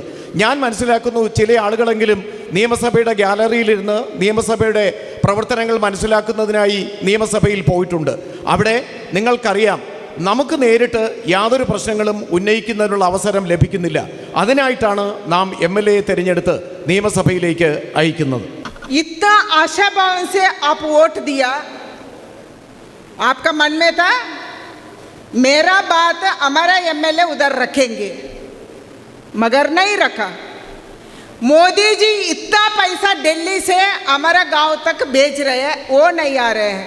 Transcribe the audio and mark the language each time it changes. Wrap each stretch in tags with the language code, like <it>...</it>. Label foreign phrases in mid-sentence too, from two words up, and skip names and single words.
<ml>ഞാൻ മനസ്സിലാക്കുന്നു, ചില ആളുകളെങ്കിലും നിയമസഭയുടെ ഗ്യാലറിയിലിരുന്ന് നിയമസഭയുടെ പ്രവർത്തനങ്ങൾ മനസ്സിലാക്കുന്നതിനായി നിയമസഭയിൽ പോയിട്ടുണ്ട്. അവിടെ നിങ്ങൾക്കറിയാം, നമുക്ക് നേരിട്ട് യാതൊരു പ്രശ്നങ്ങളും ഉന്നയിക്കുന്നതിനുള്ള അവസരം ലഭിക്കുന്നില്ല. അതിനായിട്ടാണ് നാം MLAയെ തിരഞ്ഞെടുത്ത് നിയമസഭയിലേക്ക് അയക്കുന്നത്.</ml> <hi>इतना आशा भाव से आप वोट दिया, आपका मन में था मेरा बात हमारा MLA उधर रखेंगे, मगर नहीं रखा. मोदी जी इतना पैसा दिल्ली से हमारा गांव तक भेज रहे हैं, वो नहीं आ रहे हैं.</hi>